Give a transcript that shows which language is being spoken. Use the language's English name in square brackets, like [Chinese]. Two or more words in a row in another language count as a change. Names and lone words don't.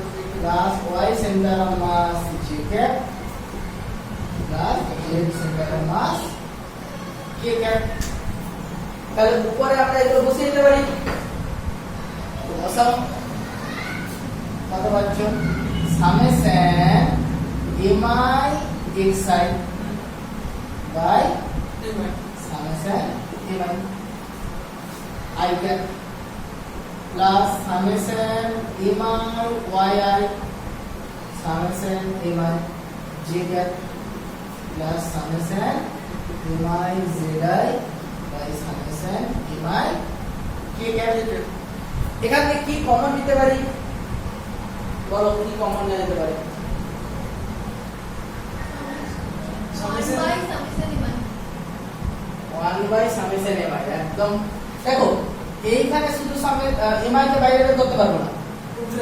[English] plus y center of mass j cap plus z center of mass k cap [Bangla] তাহলে উপরে আমরা এগুলো বসিয়ে দিতে পারি তো বসাও কত পাচ্ছ [English] সামেশন mi xi বাই summation mi I cap plus summation mi yi summation mi j cap plus summation mi zi by summation mi k cap [Bangla] এখান থেকে কি কমন নিতে পারি বলো কি কমন নেওয়া যেতে পারে [English] summation ইমান 1 by summation mi [Bangla] একদম দেখো এইখানে শুধু mi কে বাইরে বের করতে পারবো না